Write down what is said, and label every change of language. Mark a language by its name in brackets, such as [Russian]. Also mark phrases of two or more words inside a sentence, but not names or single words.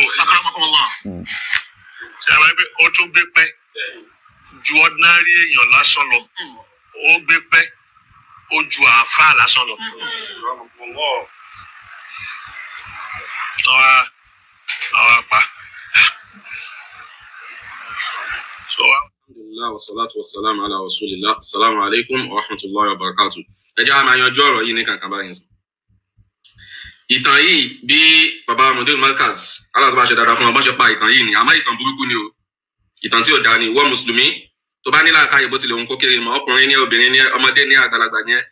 [Yoruba] Ṣé àwọn ẹgbẹ́ ó tún gbé pẹ́ ju ordinary èèyàn lásán lọ, ó gbé pẹ́ ó ju àáfàá lásán lọ. Àwa pa. [Arabic] الحمد لله والصلاة والسلام على رسول الله. السلام عليكم ورحمة الله وبركاته. [Yoruba] Ẹ jẹ́ a máa yanjú ọ̀rọ̀ yìí ní kankan báyìí. Ìtàn yìí bí bàbá Mudirul Markaz aláàbò ṣe dáadáa fún wọn bọ́n ṣe pa ìtàn yìí ni, àmọ́ ìtàn burúkú ni o. Ìtàn tí ò dáa ni, ìwọ Mùsùlùmí tó bá ní làákàyè bó tilẹ̀ òun kó kéré mọ́, ọkùnrin ní obìnrin ní ọmọdé ní àgbàlagbà ní ẹ.